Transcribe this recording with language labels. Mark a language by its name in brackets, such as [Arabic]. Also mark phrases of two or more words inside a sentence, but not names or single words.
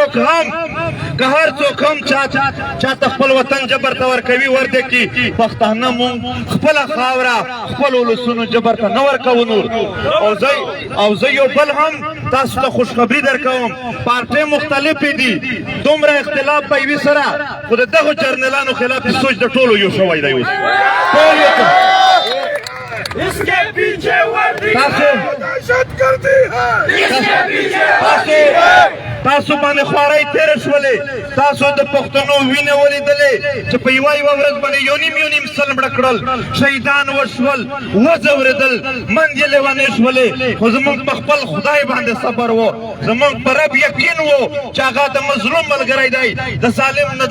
[Pashto] څوک هم چاته خپل وطن جبر ته ورکوي ورده کې پښتانه مونږ خپله خاوره خپل ولسونو جبر ته نه ورکوو نور او زه یو بل هم تاسو ته خوشخبري درکوم پارټۍ مختلفې دي دومره اختلاف په یوې سره خو د دغو جرنیلانو خلاف سوچ د ټولو یو شوی دی اوس ټول یو [Urdu] اس کے پیچھے وردی دہشت گردی ہے اس کے پیچھے وردی ہے [Pashto] تاسو باندې خوارۍ تېره شولې تاسو د پښتنو وینې ولیدلې چې په یوه ورځ باندې یو نیم سل مړه کړل شهیدان وشول وځورېدل منځ یې لیونې شولې خو زموږ په خپل خدای باندې صبر و زموږ په رب یقین و چې هغه د مظلوم ملګری دی د ظالم نه